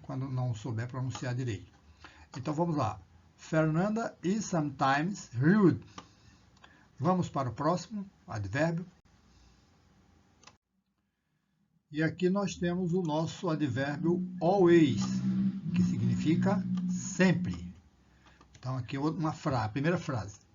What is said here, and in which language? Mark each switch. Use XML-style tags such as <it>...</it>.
<pt>Quando não souber pronunciar direito. Então vamos lá.</pt> <en>Fernanda is sometimes rude.</en> <pt>Vamos para o próximo advérbio. E aqui nós temos o nosso advérbio always, que significa sempre. Então aqui a primeira frase.</pt>